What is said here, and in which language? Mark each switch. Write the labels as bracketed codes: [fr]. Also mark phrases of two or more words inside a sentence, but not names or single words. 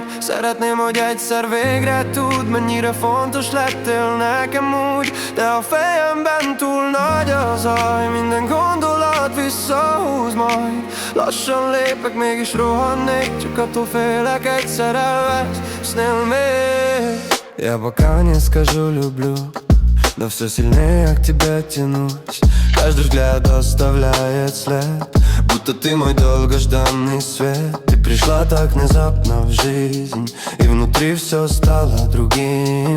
[hu] Szeretném, hogy egyszer végre tudd, mennyire fontos lettél nekem úgy. De a fejemben túl nagy a zaj, minden gondolat visszahúz majd. Lassan lépek, mégis rohannék, csak attól félek, egyszer elvesznél még. [ru] Я пока не скажу люблю, но все сильнее к тебе тянусь. Каждый взгляд оставляет след, будто ты мой долгожданный свет. Ты пришла так внезапно в жизнь, и внутри все стало другим.